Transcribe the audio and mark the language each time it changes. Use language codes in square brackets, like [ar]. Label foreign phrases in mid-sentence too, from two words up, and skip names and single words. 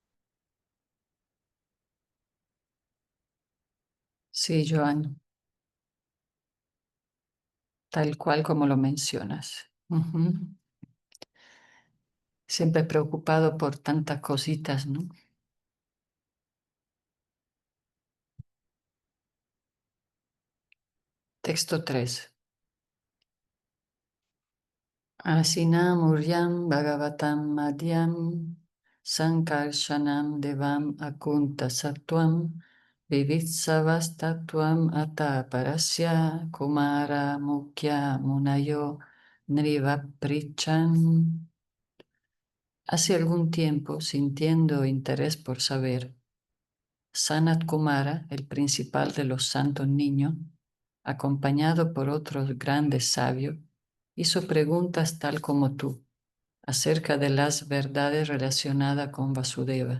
[es] Sí, Joan, tal cual como lo mencionas. Ujú. Siempre preocupado por tantas cositas, ¿no? Texto 3. [sa] Asinam Uryam Bhagavatam Madhyam Sankarshanam Devam Akunta Sattvam Vivitsavastatvam Ata Parasya Kumara Mukya Munayo Nrivaprichan. [es] Hace algún tiempo, sintiendo interés por saber, Sanat Kumara, el principal de los santos niños, acompañado por otros grandes sabios, hizo preguntas tal como tú acerca de las verdades relacionadas con Vasudeva.